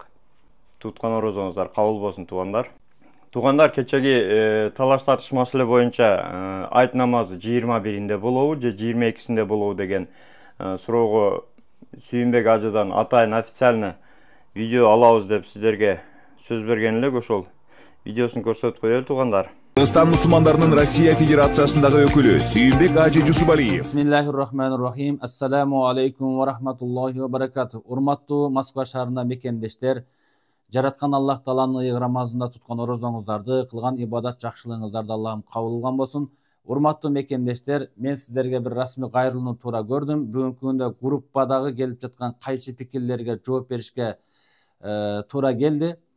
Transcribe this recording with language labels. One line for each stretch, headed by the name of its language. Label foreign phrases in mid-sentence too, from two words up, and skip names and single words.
Kyrgyz: Туткан орозоңуздар кабыл болсун туугандар. Туугандар, кечеги талаш тартышмасы эле боюнча айт намазы 21-inde болобу же 22-синде болобу деген суроого Сүйүнбек ажыдан атайын официально видео алабыз деп сиздерге сөз берген элек, ошол видеосун көрсөтүп коелу туугандар. Кыргызстан мусулмандарынын Россия Федерациясындагы өкүлү Сүйүнбек ажы Жусупалиев.
Arabic: بسم الله الرحمن الرحيم. السلام عليكم ورحمة الله وبركاته.
Kyrgyz: Урматтуу Москва шаарында мекендештер, жараткан Аллах Тааланын ыйык рамазында туткан орозоңуздарды, кылган ибадат жакшылыгыңыздарды Аллахым кабыл кылган болсун. Урматтуу мекендештер, мен сиздерге бир расмий кайрылууну туура көрдүм. Бүгүнкү күндө группадагы келип жаткан кайчы пикирлерге жооп беришке туура келди.